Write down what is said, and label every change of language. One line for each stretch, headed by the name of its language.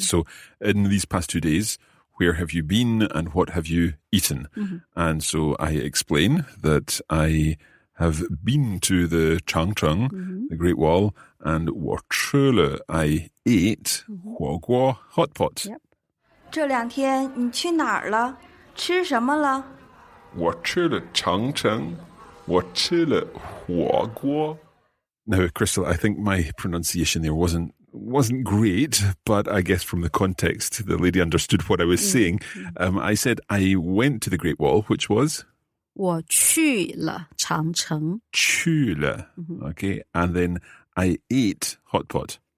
English: So in these past 2 days, where have you been and what have you eaten? And so I explain that I have been to the Changcheng, the Great Wall, and
Chinese: 我吃了
English: I ate 火锅 hot pot. Yep.
Chinese: 这2天你去哪儿了？吃什么了？我吃了长城，我吃了火锅.
English: Now, Crystal, I think my pronunciation there wasn't great, but I guess from the context, the lady understood what I was saying. I said I went to the Great Wall, which was?
Chinese: 我去了长城去了.
English: Okay. And then I ate hot pot.